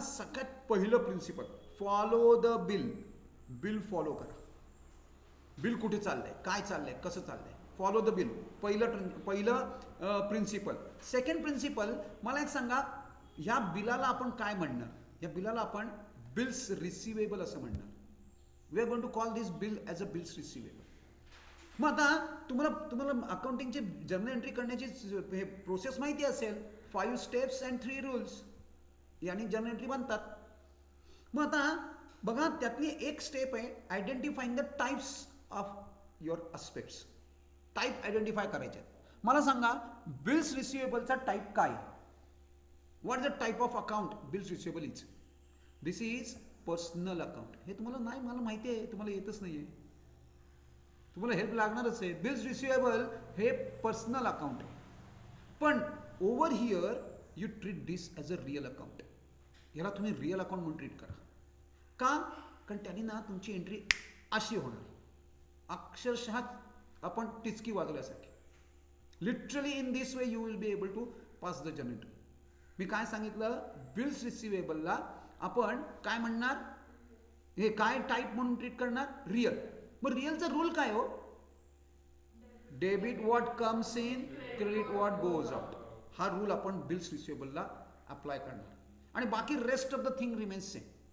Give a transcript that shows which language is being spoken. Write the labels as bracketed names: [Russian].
[Marathi] सगळ्यात पहिलं principal, [English] Follow the bill. [Marathi] Bill follow करा. बिल कुठे चाललंय, काय चाललंय, कसं चाललंय, [English] Follow the bill. [Marathi] पहिलं प्रिन्सिपल. सेकंड प्रिन्सिपल, मला एक सांगा, ह्या बिलाला आपण काय म्हणणार? या बिलाला आपण बिल्स रिसिवेबल असं म्हणणार. [English] We are going to call this bill as a bills receivable. [Marathi] मग आता तुम्हाला अकाउंटिंगची जर्नल एंट्री करण्याची हे प्रोसेस माहिती असेल. 5 steps अँड 3 rules यांनी जर्नल एंट्री बनतात. मग आता बघा त्यातली एक स्टेप आहे [English] Identifying the types of your aspects. [Marathi] Type identify करायचे. मला सांगा बिल्स रिसिवेबलचा टाईप काय? [English] What is the type of account bills receivable is? This is personal account. [Marathi] हे तुम्हाला नाही, मला माहिती आहे, तुम्हाला येतच नाही आहे, तुम्हाला हेल्प लागणारच आहे. बिल्स रिसिवेबल हे पर्सनल अकाउंट आहे. [English] पण over here you treat this as a real account. [Marathi] याला तुम्ही रिअल अकाउंट म्हणून ट्रीट करा. का? कारण त्यांनी ना तुमची एंट्री अशी होणार, अक्षरशः आपण टिचकी वाजवल्यासारखी. [English] Literally in this way you will be able to pass the journal entry. [Marathi] मी काय सांगितलं, बिल्स रिसिवेबलला आपण काय म्हणणार, हे काय टाईप म्हणून ट्रीट करणार, रिअल. मग रिअलचा रूल काय हो? [English] Debit what comes in, credit what goes out. [Marathi] हा रूल आपण बिल्स रिसिवेबलला अप्लाय करणार आणि बाकी [English] Rest of the thing remains same.